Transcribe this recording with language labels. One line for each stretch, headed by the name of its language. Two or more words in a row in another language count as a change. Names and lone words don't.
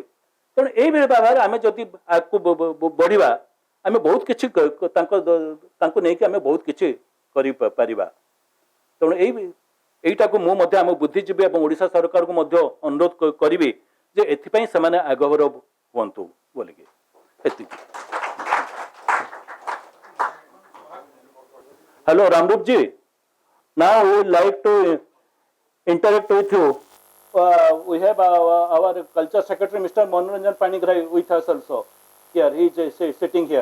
Odia: ତେଣୁ ଏଇଭଳି ଭାବରେ ଆମେ ଯଦି ଆଗକୁ ବଢିବା, ଆମେ ବହୁତ କିଛି ତାଙ୍କୁ ନେଇକି ଆମେ ବହୁତ କିଛି କରିପାରିବା। ତେଣୁ এইটাକୁ ମୁଁ ମଧ୍ୟ ଆମ ବୁଦ୍ଧିଜୀବୀ ଏବଂ ଓଡ଼ିଶା ସରକାରକୁ ମଧ୍ୟ ଅନୁରୋଧ କରିବି ଯେ ଏଥିପାଇଁ ସେମାନେ ଆଗଭର ହୁଅନ୍ତୁ ବୋଲିକି।
English: ଏତିକି। Hello, Ramrup ji. Now we would like to interact with you. We have our culture secretary, Mr. Manoranjan Panigrahi, with us also. Here, he is sitting here.